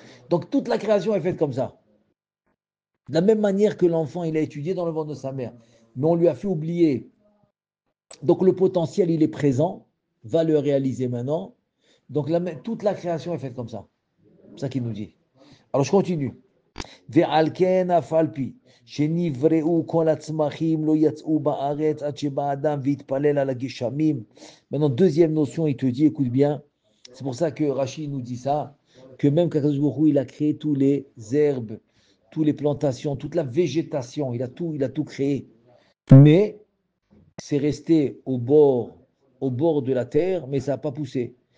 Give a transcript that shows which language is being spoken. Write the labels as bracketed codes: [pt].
[fr] Donc toute la création est faite comme ça. De la même manière que l'enfant, il a étudié dans le ventre de sa mère, mais on lui a fait oublier. Donc le potentiel, il est présent, va le réaliser maintenant. Donc toute la création est faite comme ça. C'est ça qu'il nous dit. Alors je continue. [he] ועל כן אף על פי שנבראו כל הצמחים לא יצאו בארץ עד שבא אדם והתפלל על הגשמים. [fr] Maintenant, deuxième notion, il te dit, écoute bien, c'est pour ça que Rachid nous dit ça, que même qu'Akadosh Baruch Hu, il a créé tous les herbes, toutes les plantations, toute la végétation, il a tout créé. Mais c'est resté au bord de la terre, mais ça n'a pas poussé.